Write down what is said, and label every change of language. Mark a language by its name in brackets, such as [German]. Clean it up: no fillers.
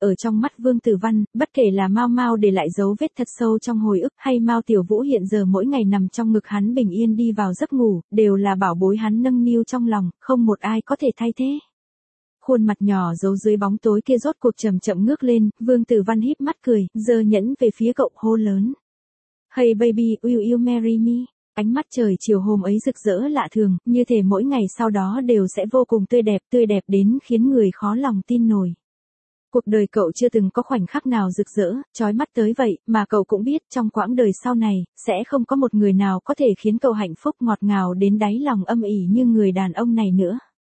[Vietnamese] Ở trong mắt Vương Tử Văn, bất kể là Mao Mao để lại dấu vết thật sâu trong hồi ức, hay Mao Tiểu Vũ hiện giờ mỗi ngày nằm trong ngực hắn bình yên đi vào giấc ngủ, đều là bảo bối hắn nâng niu trong lòng, không một ai có thể thay thế. Khuôn mặt nhỏ giấu dưới bóng tối kia rốt cuộc chậm chậm ngước lên, Vương Tử Văn híp mắt cười, giơ nhẫn về phía cậu hô lớn. [English] Hey baby, will you marry me? [Vietnamese] Ánh mắt trời chiều hôm ấy rực rỡ lạ thường, như thể mỗi ngày sau đó đều sẽ vô cùng tươi đẹp đến khiến người khó lòng tin nổi. Cuộc đời cậu chưa từng có khoảnh khắc nào rực rỡ, chói mắt tới vậy, mà cậu cũng biết trong quãng đời sau này, sẽ không có một người nào có thể khiến cậu hạnh phúc ngọt ngào đến đáy lòng âm ỉ như người đàn ông này nữa.